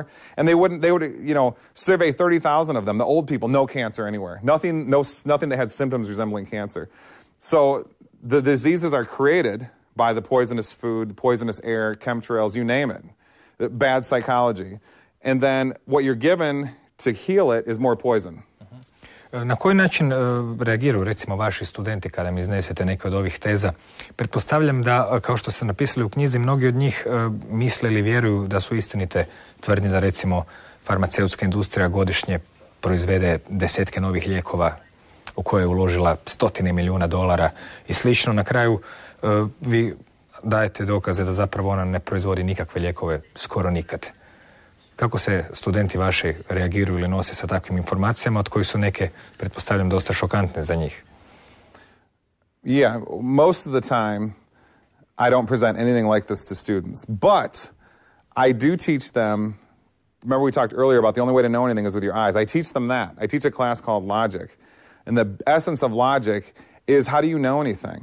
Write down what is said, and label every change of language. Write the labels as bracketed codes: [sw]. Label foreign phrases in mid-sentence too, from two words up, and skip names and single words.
[en] And they would survey 30,000 of them, the old people, no cancer anywhere. Nothing that had symptoms resembling cancer. So the diseases are created by the poisonous food, poisonous air, chemtrails, you name it, the bad psychology. And then what you're given to heal it is more poison. [hr] Na koji način reagiraju recimo vaši studenti kada mi iznesete neke od ovih teza? Pretpostavljam da, kao što ste napisali u knjizi, mnogi od njih misle ili vjeruju da su istinite tvrdnje da recimo farmaceutska industrija godišnje proizvede desetke novih lijekova u koje je uložila $100 milijuna i slično. Na kraju vi dajete dokaze da zapravo ona ne proizvodi nikakve lijekove skoro nikad. Kako se studenti vaši reagiraju ili nose sa takvim informacijama, od kojih su neke, pretpostavljam, dosta šokantne za njih? [en] Yeah, most of the time I don't present anything like this to students. But I do teach them, remember we talked earlier about the only way to know anything is with your eyes. I teach them that. I teach a class called Logic. And the essence of logic is how do you know anything?